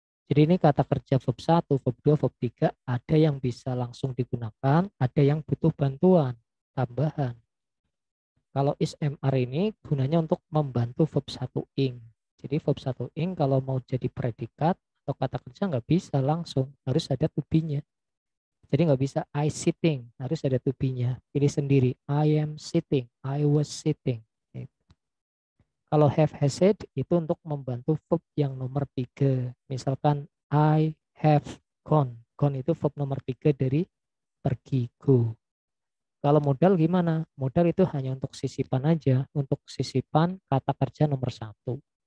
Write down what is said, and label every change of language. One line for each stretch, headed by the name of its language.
Indonesian: Jadi ini kata kerja verb 1, verb 2, verb 3 ada yang bisa langsung digunakan, ada yang butuh bantuan tambahan. Kalau is MR ini gunanya untuk membantu verb 1 ing. Jadi verb 1 ing kalau mau jadi predikat atau kata kerja nggak bisa langsung, harus ada to be-nya. Jadi nggak bisa I sitting, harus ada to be-nya. Pilih sendiri,
English: I am sitting, I was sitting.
Indonesian: Kalau have, has, had itu untuk membantu verb yang nomor 3. Misalkan
English: I have gone.
Indonesian: Gone itu verb nomor 3 dari pergi, go. Kalau modal gimana? Modal itu hanya untuk sisipan aja, untuk sisipan kata kerja nomor 1.